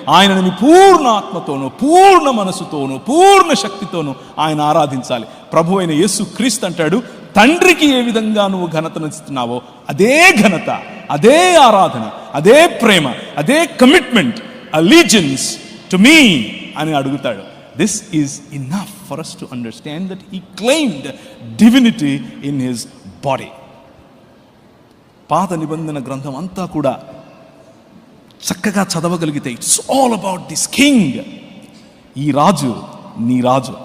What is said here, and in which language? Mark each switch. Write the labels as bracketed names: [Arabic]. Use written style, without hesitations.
[Telugu] ఆయనను నీ పూర్ణ ఆత్మతోనూ, పూర్ణ మనసుతోనూ, పూర్ణ శక్తితోనూ ఆయన ఆరాధించాలి. ప్రభు అయిన యేసు క్రీస్తు అంటాడు, తండ్రికి ఏ విధంగా నువ్వు ఘనతను ఇస్తున్నావో అదే ఘనత, అదే ఆరాధన, అదే ప్రేమ, అదే కమిట్మెంట్, [English] allegiance to me [Telugu] అని అడుగుతాడు. [English] This is enough for us to understand that he claimed divinity in his body. [Telugu] పాత నిబంధన గ్రంథం అంతా కూడా చక్కగా చదవగలిగితే, [English] It's all about this king. [Telugu] ఈ రాజు నీ రాజు.